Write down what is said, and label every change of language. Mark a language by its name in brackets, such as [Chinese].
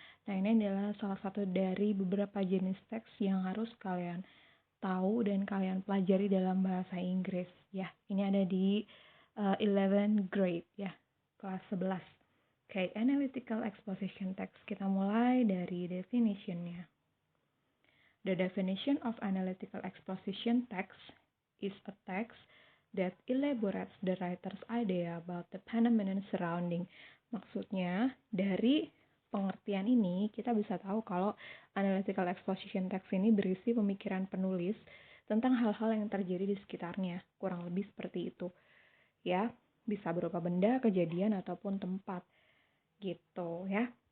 [Indonesian] Nah, ini adalah salah satu dari beberapa jenis teks yang harus kalian tahu dan kalian pelajari dalam bahasa Inggris. Ya, ini ada di 11 grade, ya, kelas 11. Oke, Analytical Exposition Text. Kita mulai dari definition-nya. [English] The definition of analytical exposition text is a text that elaborates the writer's idea about the phenomenon surrounding. [Indonesian] Maksudnya, dari pengertian ini, kita bisa tahu kalau analytical exposition text ini berisi pemikiran penulis tentang hal-hal yang terjadi di sekitarnya. Kurang lebih seperti itu. Ya, bisa berupa benda, kejadian, ataupun tempat. Gitu ya.